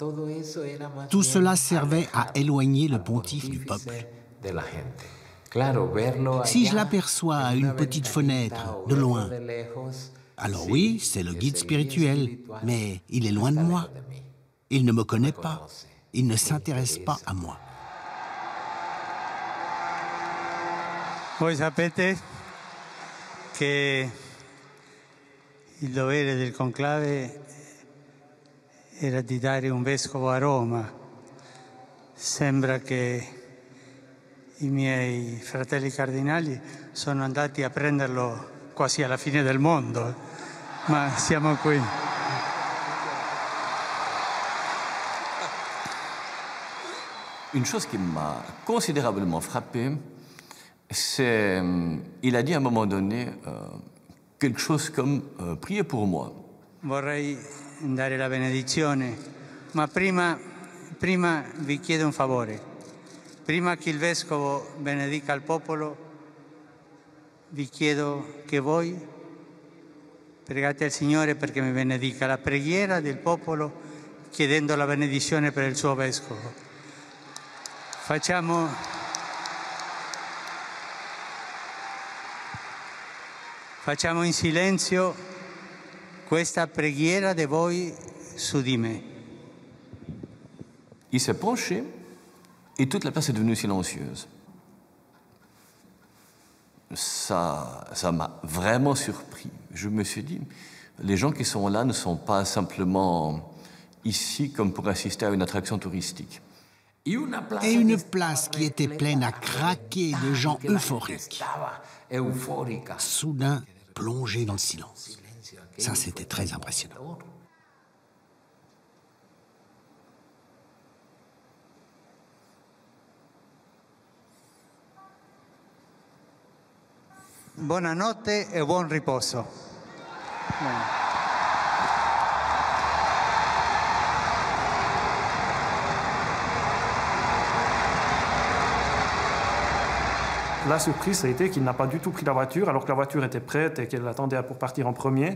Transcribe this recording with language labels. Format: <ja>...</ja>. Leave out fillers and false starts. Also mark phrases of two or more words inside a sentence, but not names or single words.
<fr>Tout cela servait à éloigner le pontife du peuple. Si je l'aperçois à une petite fenêtre, de loin, alors oui, c'est le guide spirituel, mais il est loin de moi. Il ne me connaît pas. Il ne s'intéresse pas à moi.</fr> <it>Voi sapete che il dovere del conclave era di dare un vescovo a Roma. Sembra che i miei fratelli cardinali sono andati a prenderlo quasi alla fine del mondo, ma siamo qui.</it> <fr>Une chose qui m'a considérablement frappé, c'est il a dit à un moment donné quelque chose comme priez pour moi.</fr> <it>Vorrei dare la benedizione, ma prima vi chiedo un favore. Prima che il vescovo benedica il popolo, vi chiedo che voi pregate al Signore perché mi benedica. La preghiera del popolo chiedendo la benedizione per il suo vescovo. Facciamo in silenzio questa preghiera di voi su di me.</it> <fr>Il s'est penché et toute la place est devenue silencieuse. Ça m'a vraiment surpris. Je me suis dit, les gens qui sont là ne sont pas simplement ici comme pour assister à une attraction touristique. Et une place qui était pleine à craquer de gens euphoriques. Soudain, plongée dans le silence. Ça, c'était très impressionnant.</fr> <it>Buonanotte e buon riposo.</it> <fr>La surprise, ça a été qu'il n'a pas du tout pris la voiture, alors que la voiture était prête et qu'elle attendait pour partir en premier.</fr>